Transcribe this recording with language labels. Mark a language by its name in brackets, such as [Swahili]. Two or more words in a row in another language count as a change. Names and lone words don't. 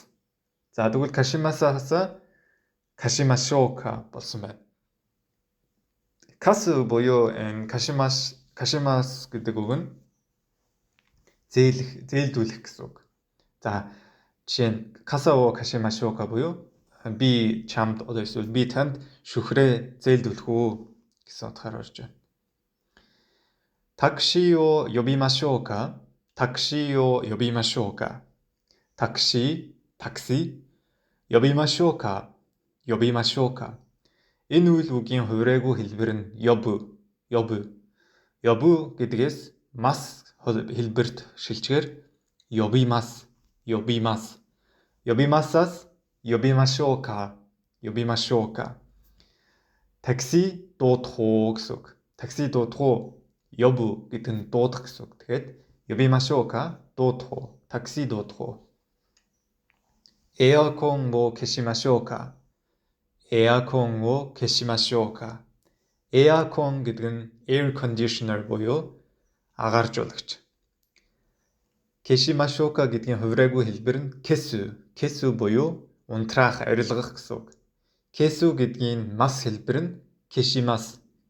[Mongolian] За тэгвэл кашимасаас кашимашouka болсон байна. Касу буюу кашимас гэдэг үг нь зээлдүүлэх гэсэн үг. За жишээ нь [Japanese] 傘を貸しましょうか [Mongolian] буюу би чамд эсвэл би танд шүхрээ зээлдүүлэх үү гэсэн утгаар орж байна. [Japanese] タクシーを呼びましょうか。タクシーを呼びましょうか。タクシー呼びましょうか。 [Mongolian] 呼びましょうか。Энэ үйл үгийн хувираагүй хэлбэр нь yobu гэдгээс mas хэлбэрт шилжгээр yobimas. Yobimasаас yobimashouka. Такси дуудах уу гэсэн үг. Такси дуудах уу. Yobu гэдэг нь дуудах гэсэн үг. Тэгэхээр yobimashouka дуудах уу. Такси дуудах уу. [Japanese] エアコンを消しましょうか. エアコンを消しましょうか. [Mongolian] Эакон гэдэг нь [English] air conditioner [Mongolian] буюу агааржуулагч. Keshimashouka гэдгийн хувираагүй хэлбэр нь kesu буюу унтраах, арилгах гэсэн үг. Kesu гэдгийн мас хэлбэр нь keshimas.